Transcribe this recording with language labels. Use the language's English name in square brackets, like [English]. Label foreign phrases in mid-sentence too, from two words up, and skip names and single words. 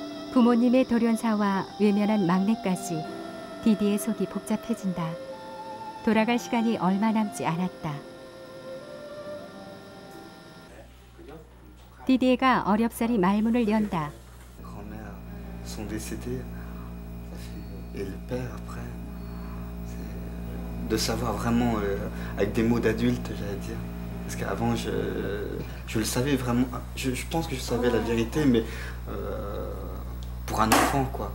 [Korean] 부모님의 돌연사와 외면한 막내까지 디디의 속이 복잡해진다. 돌아갈 시간이 얼마 남지 않았다. 디디에가 어렵사리 말문을 연다. [French] Grand-mère sont décédés, et le père après. De savoir vraiment, avec des mots d'adulte, j'allais dire. Parce qu'avant, je le savais vraiment. Je pense que je savais la vérité, mais pour un enfant, quoi.